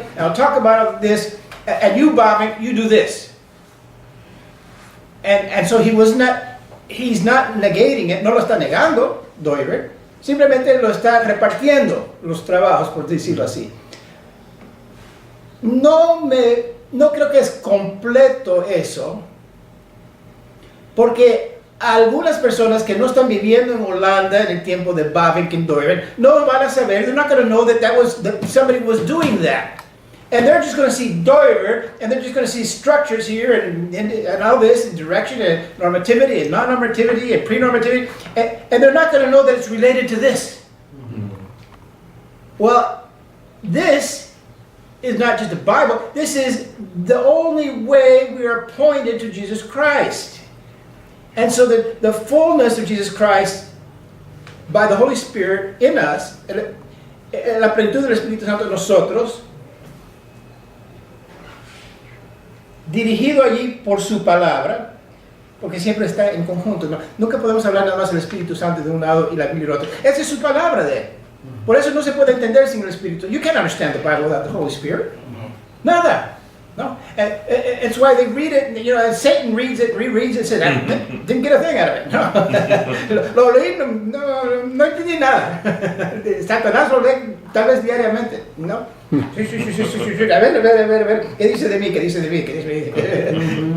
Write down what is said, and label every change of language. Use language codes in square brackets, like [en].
[en] And I'll talk about this, and you, Bavinck, you do this. And so he's not negating it, [es] no lo está negando, Doiverd, simplemente lo está repartiendo los trabajos, por decirlo así. No creo que es completo eso, porque algunas personas que no están viviendo en Holanda en el tiempo de Bavinck and Doiverd no van a saber, [en] they're not going to know that somebody was doing that. And they're just going to see Doiverd, and they're just going to see structures here and all this, and direction and normativity and non-normativity and pre-normativity, and they're not going to know that it's related to this. Well, this is not just the Bible. This is the only way we are pointed to Jesus Christ. And so the fullness of Jesus Christ by the Holy Spirit in us, [es] la plenitud del Espíritu Santo en nosotros, dirigido allí por su palabra, porque siempre está en conjunto, ¿no? Nunca podemos hablar nada más del Espíritu Santo de un lado y la Biblia del otro. Esa es su palabra de él. Por eso no se puede entender sin el Espíritu. [en] You can't understand the Bible without the Holy Spirit. [es] Nada. [en] No? And it's why they read it, you know, and Satan reads it, rereads it, and says, didn't get a thing out of it. [es] No. Lo leí, no entendí nada. Satanás lo lee tal vez diariamente, ¿no? Sí. A ver. ¿Qué dice de mí? ¿Qué dice de mí?